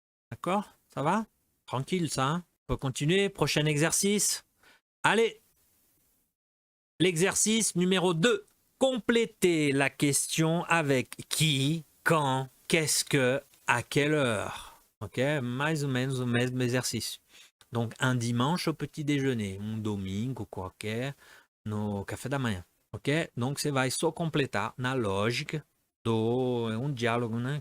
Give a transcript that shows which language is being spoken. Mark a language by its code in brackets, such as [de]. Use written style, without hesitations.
[fr] D'accord? Ça va? Tranquille ça, hein? On peut continuer. Prochain exercice. Allez! L'exercice numéro 2. Compléter la question avec qui, quand, qu'est-ce que, à quelle heure. Ok? [pt] Mais ou menos o mesmo exercício. [fr] Donc, un dimanche au petit déjeuner. [pt] Um domingo qualquer no café da manhã. Ok? Donc, você vai só completar na lógica do... É um diálogo, né?